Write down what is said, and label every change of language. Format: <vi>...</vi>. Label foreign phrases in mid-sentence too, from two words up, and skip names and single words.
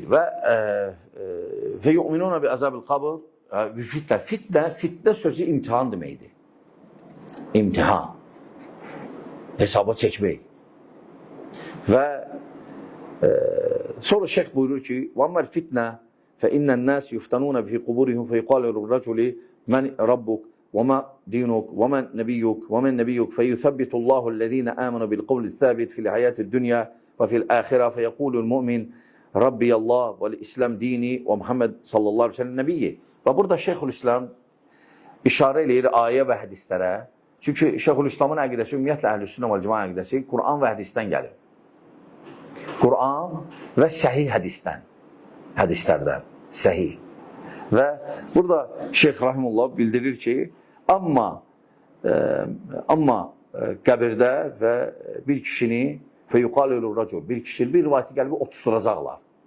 <az>Və</az> <ar>يؤمنون بعذاب القبر,</ar> <az>fitnə sözü imtihan deməkdir. İmtihan, hesaba çəkmək. Və sonra şeyx buyurur ki,</az> <ar>وَاَمَّا الْفِتْنَةِ فَاِنَّ النَّاسِ يُفْتَنُونَ فِي قُبُورِهِمْ فَيُقَالُ لِلرَّجُلِ مَنْ رَبُّكَ وما دينك ومن نبيك فيثبت الله الذين آمنوا بالقول الثابت في الحياة الدنيا وفي الآخرة فيقول المؤمن ربي الله والإسلام ديني ومحمد صلى الله عليه وسلم نبيي.</ar> <az>Və burada Şeyxülislam işarə eləyir ayə və hədislərə. Çünki Şeyxülislamın əqidəsi, ümumiyyətlə</az> <ar>أهل السنة والجماعة</ar> <az>əqidəsi Quran və hədisdən gəlir. Quran və səhih hədislərdən, səhih. Və burada Şeyx Rahimullah bildirir ki, amma qəbirdə və bir kişini</az> <ar>فيقال للرجل,</ar> <az>bir kişi bir rivayəti gəlib otusturacaqlar.</az>